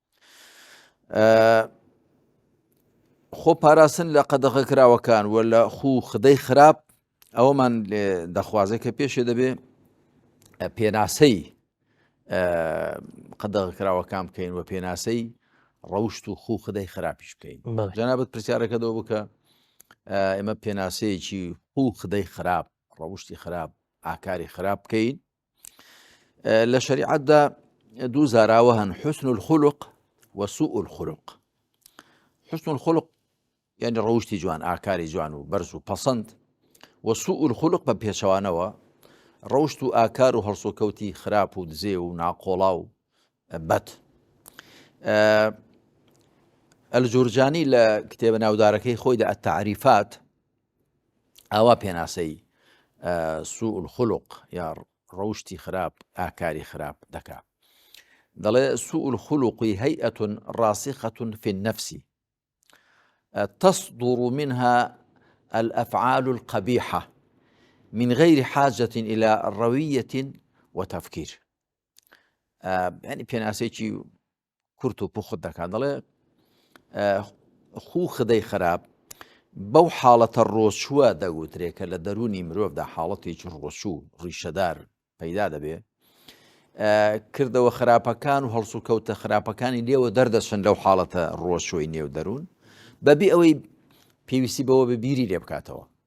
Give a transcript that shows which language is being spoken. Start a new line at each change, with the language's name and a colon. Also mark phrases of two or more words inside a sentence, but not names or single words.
Central Kurdish: خۆپاراستن لە قەدەغەکراوەکان و لە خو خدەی خراپ ئەوەمان دەخوازێ کە پێشێ دەبێ پێناسەی قەدەغەکراوەکان بکەین و پێناسەی ڕەوشت و خو خدەی خراپیش بکەین. جەنابەت پرسیارەکە دەوە بکە ئێمە پێناسەیەکی خو خدەی خراپ ڕەوشتی خراپ ئاکاری خراپ بکەین. لە شەریعەتدا دوو زاراوە هەن،
Arabic: حوسن الخلق
Central Kurdish: و
Arabic: سوء الخلق. حسن الخلق
Central Kurdish: یعنی ڕەوشتی جوان ئاکاری جوان و بەرز و پەسەند، و
Arabic: سوء الخلق
Central Kurdish: بە پێچەوانەوە ڕەوشت و ئاکار و هەڵسوکەوتی خراپ و دزێ و ناقۆڵا و بەد. ئەلجورجانی لە کتێبە ناودارەکەی خۆیدا التعریفات ئاوا پێناسەی
Arabic: سوء الخلق
Central Kurdish: یا ڕەوشتی خراپ ئاکاری خراپ دەکا. دەڵێ
Arabic: سوء الخلق هيئة راسخة في النفس تصدر منها الأفعال القبيحة من غير حاجة إلى روية وتفكير.
Central Kurdish: يعني پێناسێکی کورت و پوخت دەکات. دەڵێ خو خدەی خراپ بەو حاڵەتە ڕۆچووە دەگوترێ کە لە دەرونی مرۆڤدا حاڵەتێکی ڕۆچوو ڕیشەدار پەیدا دەبێ، کردەوە خراپەکان و هەڵسوکەوتە خراپەکانی لێوە دەردەچن لەو حاڵەتە ڕۆچووی نێو دەروون بەبێ ئەوەی پێویستی بەوە بە بیری لێ بکاتەوە.